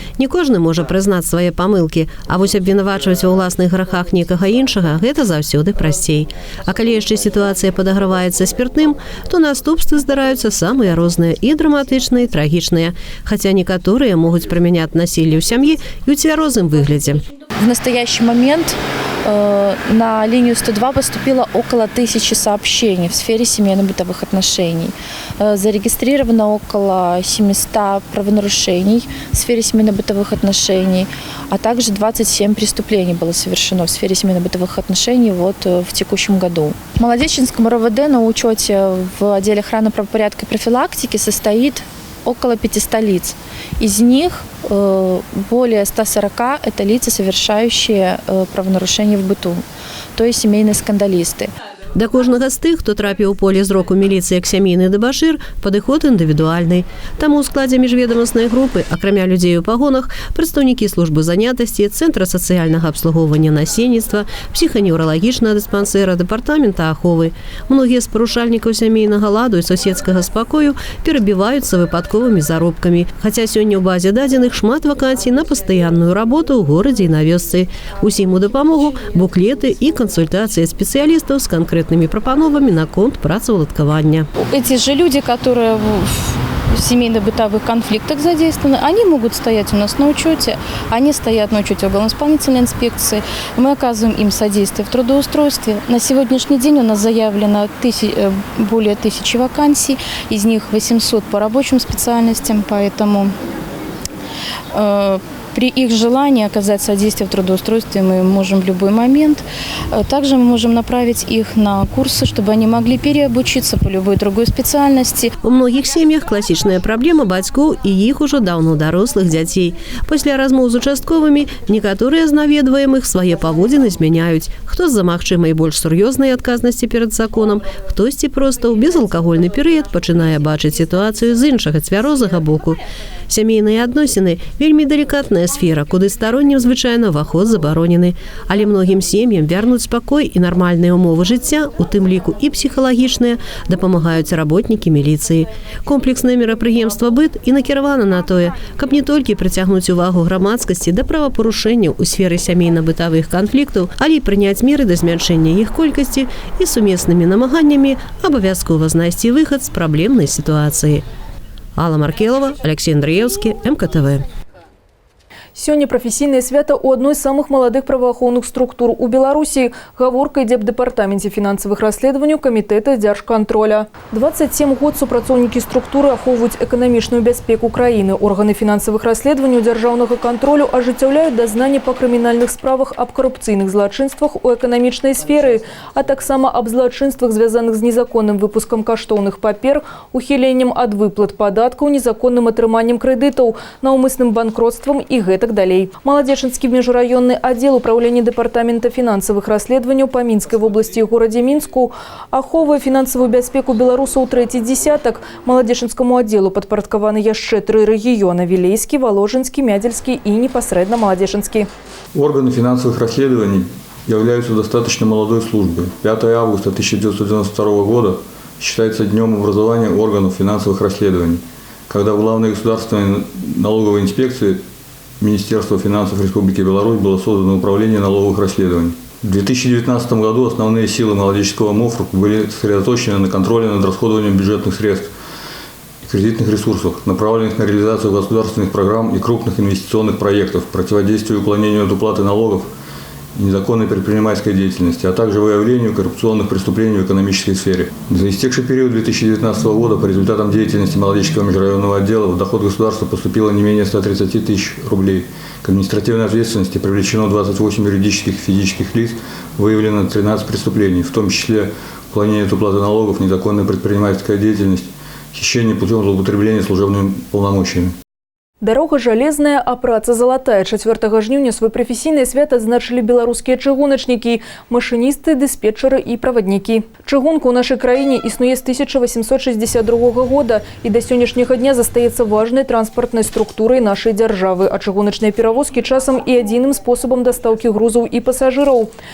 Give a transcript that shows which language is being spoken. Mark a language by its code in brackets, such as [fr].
[be] Не кожны можа прызнаць свае памылкі, а вось абвінавачваць ва ўласных грахах некага іншага – гэта заўсёды прасцей. А калі яшчэ сітуацыя падаграваецца спіртным, то наступствы здараюцца самыя розныя і драматычныя, і трагічныя. Хаця некаторыя могуць прымяняць насілле ў сям'і і ў цвярозым выглядзе. [ru] В настоящий момент на линию 102 поступило около 1000 сообщений в сфере семейно-бытовых отношений. Зарегистрировано около 700 правонарушений в сфере семейно-бытовых отношений, а также 27 преступлений было совершено в сфере семейно-бытовых отношений в текущем году. В Молодечинском РОВД на учете в отделе охраны правопорядка и профилактики состоит около 500 лиц. Из них более 140 – это лица, совершающие правонарушения в быту, то есть семейные скандалисты. [be] Да кожнага з тых, хто трапіў у поле зроку міліцыі як сямейны дэбашыр, падыход індывідуальны. Таму ў складзе міжведамаснай групы, акрамя людзей у пагонах, прадстаўнікі службы занятасці, Цэнтра сацыяльнага абслугоўвання насельніцтва, псіханеўралагічнага дыспансэра, дэпартамента аховы. Многія з парушальнікаў сямейнага ладу і суседскага спакою перабіваюцца выпадковымі заробкамі. Хаця сёння ў базе дадзеных шмат вакансій на пастаянную работу ў горадзе і на вёсцы. Усім у дапамогу буклеты і кансультацыі спецыялістаў з канкрэтнымі прапановамі наконт працаўладкавання. [ru] Эти же люди, которые в семейно-бытовых конфликтах задействованы, они могут стоять у нас на учете, они стоят на учете уголовно-исполнительной инспекции, мы оказываем им содействие в трудоустройстве. На сегодняшний день у нас заявлено более 1000 вакансий, из них 800 по рабочим специальностям, поэтому При их желании оказать содействие в трудоустройстве мы можем в любой момент. Также мы можем направить их на курсы, чтобы они могли переобучиться по любой другой специальности. [be] У многих сем'ях класічная праблема бацькоў і іх ужо даўно дарослых дзяцей. Пасля размоў з участковымі некаторыя з наведваемых свае паводзіны змяняюць. Хто з-за магчымай больш сур'ёзнай адказнасці перад законам, хтосьці проста ў безалкагольны перыяд пачынае бачыць сітуацыю з іншага цвярозага боку. Сямейныя адносіны – вельмі далікатная сфера, куды староннім звычайна ўваход забаронены. Але многім сем'ям вярнуць спакой і нармальныя ўмовы жыцця, у тым ліку і псіхалагічныя, дапамагаюць работнікі міліцыі. Комплекснае мерапрыемства «Быт» і накіравана на тое, каб не толькі прыцягнуць увагу грамадскасці да правапарушэнняў у сферы сямейна-бытавых канфліктаў, але і прыняць меры да змяншэння іх колькасці і сумеснымі намаганнямі абавязкова знайсці выхад з праблемнай сітуацыі. Алла Маркелова, Алексей Андреевский, МКТВ. Сёння прафесійнае свята ў адной з самых маладых праваахоўных структур у Беларусі. Гаворка ідзе аб дэпартаменце фінансавых расследаванняў камітэта дзяржкантроля. 27 год супрацоўнікі структуры ахоўваюць эканамічную бяспеку краіны. Органы фінансавых расследаванняў дзяржаўнага кантролю ажыццяўляюць дазнанні па крымінальных справах аб карупцыйных злачынствах у эканамічнай сферы, а таксама аб злачынствах, звязаных з незаконным выпускам каштоўных папер, ухіленнем ад выплат падаткаў, незаконным атрыманнем крэдытаў, наўмысным банкротствам і гэтак далей. Маладзечынскі міжрайонны аддзел управлення дэпартамента фінансавых расследаванняў па Мінскай вобласці і горадзе Мінску ахоўвае фінансавую бяспеку беларусаў трэці дзесятак. Маладзечынскаму аддзелу падпарадкаваны яшчэ 3 рэгіёны – Вілейскі, Воложынскі, Мядзельскі і непасрэдна Маладзечынскі. [ru] Органы финансовых расследований являются достаточно молодой службой. 5 августа 1992 года считается днем образования органов финансовых расследований, когда в Главной государственной налоговой инспекции Министерства финансов Республики Беларусь было создано управление налоговых расследований. В 2019 году основные силы молодеческого МОФР были сосредоточены на контроле над расходованием бюджетных средств и кредитных ресурсов, направленных на реализацию государственных программ и крупных инвестиционных проектов, противодействию уклонению от уплаты налогов и незаконной предпринимательской деятельности, а также выявлению коррупционных преступлений в экономической сфере. За истекший период 2019 года по результатам деятельности Молодеческого межрайонного отдела в доход государства поступило не менее 130 тысяч рублей. К административной ответственности привлечено 28 юридических и физических лиц, выявлено 13 преступлений, в том числе уклонение от уплаты налогов, незаконная предпринимательская деятельность, хищение путем злоупотребления служебными полномочиями. [be] Дарога жалезная, а праца залатая. 4 жніўня свой прафесійнае свята адзначылі беларускія чыгуначнікі, машыністы, дыспетчары і праваднікі. Чыгунка ў нашай краіне існуе з 1862 года і да сённяшняга дня застаецца важнай транспартнай структурай нашай дзяржавы, а чыгуначныя перавозкі часам і адзіным спосабам дастаўкі грузаў і пасажыраў.